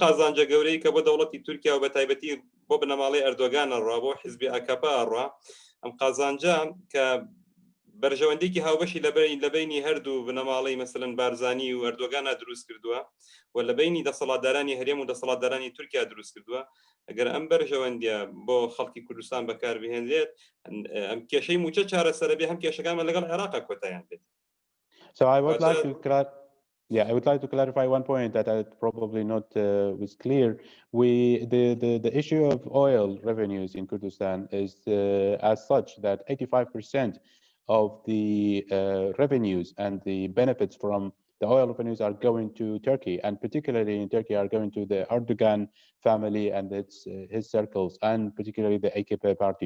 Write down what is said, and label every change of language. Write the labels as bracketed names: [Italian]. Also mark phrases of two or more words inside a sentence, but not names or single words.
[Central Kurdish] قازانجە گەورەی کە بۆ دەوڵەتی تورکیا و بە تایبەتی بۆ بنەماڵەی ئەردۆگانە ڕوا بۆ حیزبی ئاکپ ڕوا ئەم قازانجە کە بەرژەوەندێکی هاوبەشی لەبینی هەردوو بنەماڵەی مەسەلەن بارزانی و ئەردۆگانە دروست کردووە و لەبینی دەسەڵاتدارانی هەرێم و دەسەڵاتدارانی تورکیا دروست کردووە ئەگەر ئەم بەرژەوەندیە بۆ خەڵکی کوردستان بەکاربهێنرێت ئەم کێشەی موچە چارەسەرە بێ هەم کێشەکانمان لەگەڵ عێراقا کۆتاییان بێت. [English] So I would like to clarify one point that I probably not was clear. The issue of oil revenues in Kurdistan is as such that 85% of the revenues and the benefits from the oil revenues are going to Turkey, and particularly in Turkey are going to the Erdogan family and his circles, and particularly the AKP party.